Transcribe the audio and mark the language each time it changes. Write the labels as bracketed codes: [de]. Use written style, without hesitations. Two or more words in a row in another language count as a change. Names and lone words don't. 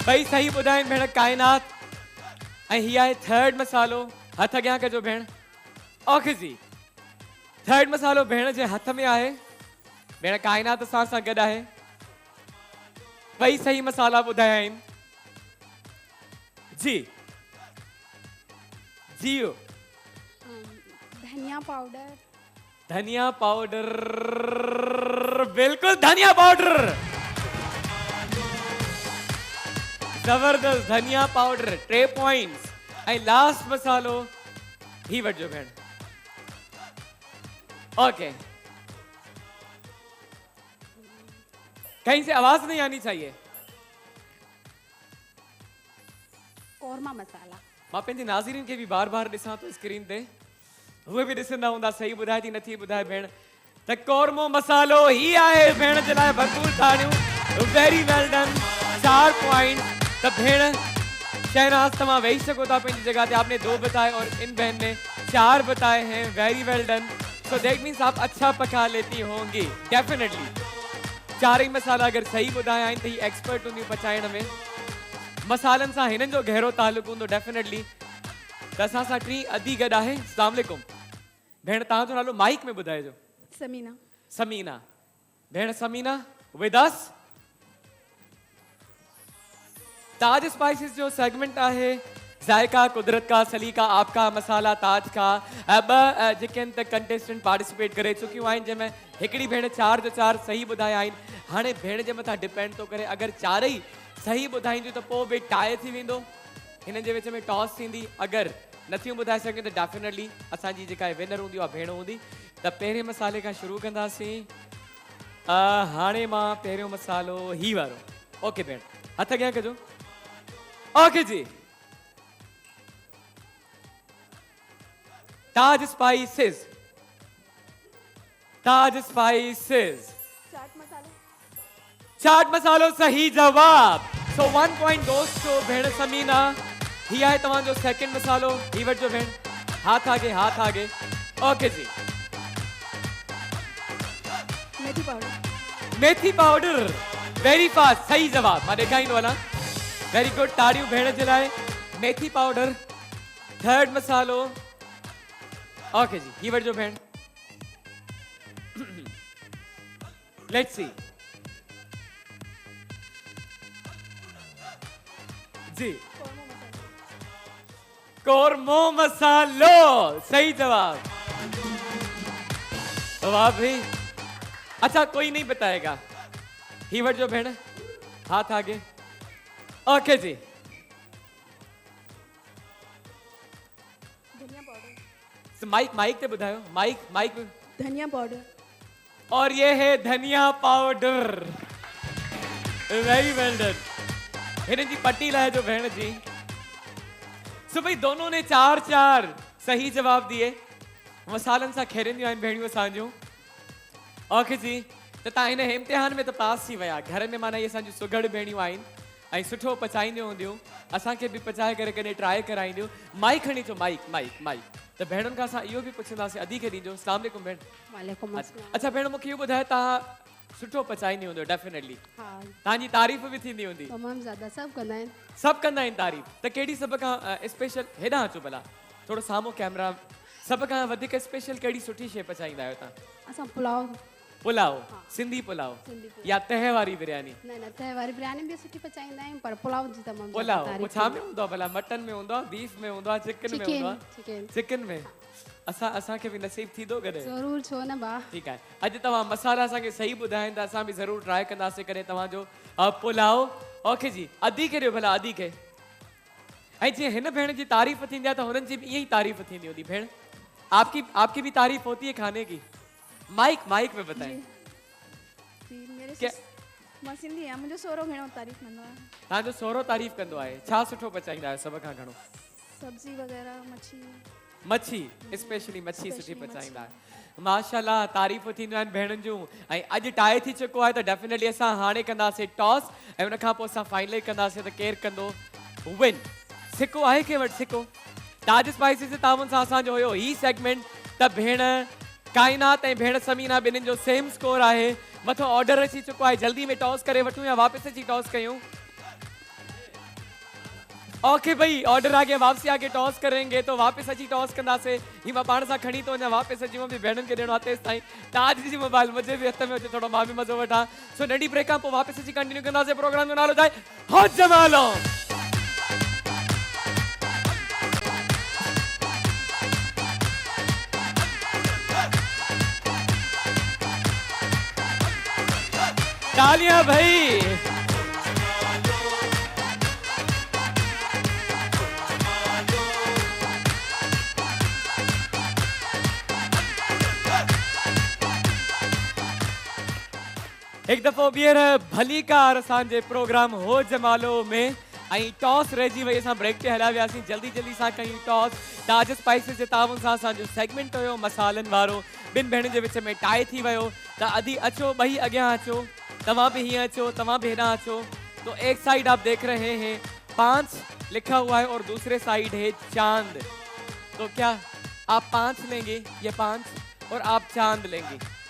[sd] भई सही ॿुधाइनि भेण कायनात। ऐं हीअ आहे थर्ड मसालो, हथ अॻियां कजो भेण। ओके जी थर्ड मसालो भेण जे हथ में आहे। भेण कायनात असां सां गॾु आहे। भई सही मसाला ॿुधाया आहिनि जी। जियो धनिया पाउडर। धनिया पाउडर, बिल्कुल धनिया पाउडर, जबरदस्त धनिया पाउडर, 3 पॉइंट्स। ऐं लास्ट मसालो ही वठिजो भेण। [hi] ओके कहीं से आवाज नहीं आनी चाहिए। कौरमा मसाला। [sd] मां पंहिंजे नाज़रीन खे बि बार बार ॾिसां थो स्क्रीन ते, उहे बि ॾिसंदा हूंदा सही ॿुधाए थी नथी ॿुधाए भेण। त कौरमो मसालो ही आहे भेण जे लाइ भरपूर ताड़ियूं, [en] very well done, 4 point. [sd] त भेण शहनाज तव्हां वेही सको था पंहिंजी जगह पे। [hi] आपने 2 बताए और इन बहन ने 4 बताए हैं, [en] very well done. so that means [hi] आप अच्छा पका लेती होंगी डेफिनेटली। [sd] 4 ही मसाला अगर सही ॿुधाया आहिनि त ही एक्सपर्ट हूंदियूं पचाइण में। मसालनि सां हिननि जो गहरो तालुक हूंदो डेफिनेटली। त असां सां टी अदी गॾु आहे। [ar] السلام عليكم [sd] भेण, तव्हांजो नालो माइक में ॿुधाइजो। समीना। समीना भेण, समीना [en] with us. [sd] ताज स्पाइसेस जो सेगमेंट आहे [hi] जायका, कुदरत का, सलीका आपका, मसाला ताज का। [sd] अब जेके आहिनि त [en] contestant participate [sd] करे चुकियूं आहिनि, जंहिंमें हिकिड़ी भेण 4 जो 4 सही ॿुधाया आहिनि। हाणे भेण जे मथां डिपेंड थो करे, अगरि 4 ई सही ॿुधाईंदियूं त पोइ बि टाई थी वेंदो, हिननि जे विच में टॉस थींदी। अगरि नथियूं ॿुधाए सघनि त डेफिनेटली असांजी जेका विनर हूंदी उहा भेण हूंदी। त पहिरें मसाले खां शुरू कंदासीं। हाणे मां पहिरियों मसालो ही वारो। ओके भेण, हथ अॻियां कजो। ओके जी ताज स्पाइसेस, ताज स्पाइसेस, चाट मसालो सही जवाब। [en] so 1 point goes to [sd] भेण समीना। ही आहे तव्हांजो सेकंड मसालो, ही वठिजो भेण, [hi] हाथ आगे, हाथ आगे। [sd] ओके जी मेथी पाउडर। मेथी पाउडर, [en] very fast, [sd] सही जवाब। मां ॾेखारींदो वञा, [en] very good, [sd] ताड़ियूं भेण जे लाइ। मेथी पाउडर थर्ड मसालो। ओके जी ही वठिजो भेण। [en] let's see [sd] जी, कौरमो मसालो, सही जवाब। [hi] वाह भाई, अच्छा कोई नहीं बताएगा। [sd] ही वठिजो भेण, [hi] हाथ आगे। ओके जी [sd] धनिया पाउडर। माइक माइक ते ॿुधायो, माइक माइक। धनिया पाउडर। [hi] और ये है धनिया पाउडर, [en] very well done. [sd] हिन जी पट्टी लाए जो भेण जी। [hi] सो भाई दोनों ने 4-4 सही जवाब दिए। [sd] मसालन सां खेरंदियूं आहिनि भेणियूं असांजूं। ओके जी, त तव्हां हिन इम्तिहान में त पास थी विया। घर में माना इहे असांजूं सुघड़ भेणियूं आहिनि ऐं सुठो पचाईंदियूं हूंदियूं, असांखे बि पचाए करे कॾहिं ट्राई कराईंदियूं। माइक खणी अचो, माइक माइक माइक। त भेणुनि खां असां इहो बि पुछंदासीं, अदी खे ॾीजो। [ar] السلام عليكم [sd] भेण। [ar] وعليكم السلام. [sd] अच्छा भेण, मूंखे इहो ॿुधायो, तव्हां सुठो पचाईंदी हूंदो डेफिनेटली हाँ तव्हांजी तारीफ़ बि थींदी हूंदी तमामु ज़्यादा सभु कंदा आहिनि सभु कंदा आहिनि तारीफ़ त कहिड़ी सभ खां स्पेशल हेॾां अचो भला थोरो साम्हूं कैमरा सभ खां वधीक स्पेशल कहिड़ी सुठी शइ पचाईंदा आहियो तव्हां असां पुलाव पुलाव सिंधी पुलाव सिंधी पुलाव या तह वारी बिरयानी न न तह वारी बिरयानी बि सुठी पचाईंदा आहियूं पर पुलाव जी तमामु पुलाव ज़्यादा [hi] वो [sd] तारीफ़ छा में हूंदो आहे भला मटन में हूंदो आहे बीफ में हूंदो आहे चिकन में हूंदो आहे चिकन चिकन में असांखे बि नसीब थींदो कॾहिं ज़रूरु छो न भाउ ठीकु आहे अॼु तव्हां मसाला असांखे सही ॿुधाइनि त असां बि ज़रूरु ट्राई कंदासीं करे तव्हांजो पुलाव ओके जी अधी खे ॾियो भला अधी खे ऐं जीअं हिन भेण जी तारीफ़ थींदी आहे त हुननि जी बि ईअं ई तारीफ़ थींदी हूंदी भेण [hi] आपकी भी तारीफ होती है खाने की माइक में बताएं जी मेरे क्या [sd] मां सिंधी आहियां मुंहिंजो सोरो घणो तारीफ़ कंदो आहे तव्हांजो सोरो तारीफ़ कंदो आहे छा सुठो पचाईंदा आहियो सभ खां घणो सब्जी वग़ैरह मच्छी मच्छी स्पेशली मच्छी सुठी पचाईंदा आहियो माशाल्लाह तारीफ़ थींदियूं आहिनि भेणनि जूं ऐं अॼु टाए थी चुको आहे त डेफिनेटली असां हाणे कंदासीं टॉस ऐं उन खां पोइ असां फाइनल कंदासीं त केरु कंदो विन सिको आहे कंहिं वटि सिको ताज स्पाइसिस जे तावन सां असांजो हुयो ही सेगमेंट त भेण काइनात ऐं भेण समीना ॿिन्हिनि जो सेम स्कोर आहे मथो ऑर्डर अची चुको आहे जल्दी में टॉस करे वठूं या वापसि अची टॉस कयूं [hi] ओके भाई ऑर्डर आ गया वापसी आके टॉस करेंगे [sd] तो वापस अची टॉस कंदासीं ही मां पाण सां खणी थो वञा वापसि अची मां बि भेणनि खे ॾियणो आहे तेसि ताईं ताज जी मोबाइल मुंहिंजे बि हथ में अचे थोरो मां बि मज़ो वठां सो नंढी ब्रेक खां पोइ वापसि अची कंटिन्यू कंदासीं प्रोग्राम जो नालो छा आहे हो जमालो तालियां भाई एक दफ़ो ॿीहर भली कार असांजे प्रोग्राम हो जमालो में ऐं टॉस रहिजी वई असां ब्रेक ते हलिया वियासीं जल्दी जल्दी सां कयूं टॉस ताज स्पाइसिस जे तावन सां असांजो सेगमेंट हुयो मसालनि वारो ॿिनि भेणनि जे विच में टाई थी वियो त अधी अचो ॿई अॻियां अचो तव्हां भी हीअं अचो तव्हां भी हेॾां अचो [hi] तो एक साइड आप देख रहे हैं 5 लिखा हुआ है और दूसरे साइड है चांद तो क्या आप 5 लेंगे ये 5 और आप चांद लेंगे